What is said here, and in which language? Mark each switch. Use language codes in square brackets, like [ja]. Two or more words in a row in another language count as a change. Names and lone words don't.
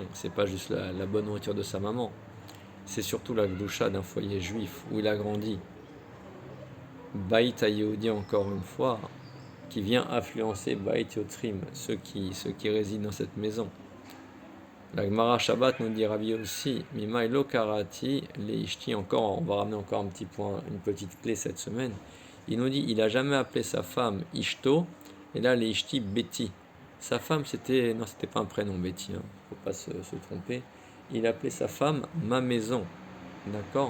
[fr] C'est pas juste la bonne nourriture de sa maman, c'est surtout la gdoucha d'un foyer juif où il a grandi. [he] בית יהודי, [fr] encore une fois, qui vient influencer [he] בית יותרים, [fr] ceux qui résident dans cette maison. La Gemara Shabbat nous dit Rabbi aussi, [he] מימיי לא קראתי לאשתי, [fr] encore, on va ramener encore un petit point, une petite clé cette semaine. Il nous dit, il a jamais appelé sa femme Ishto, et là leishti Betty. Sa femme, c'était pas un prénom Betty, hein, faut pas se tromper. Il appelait sa femme ma maison, d'accord?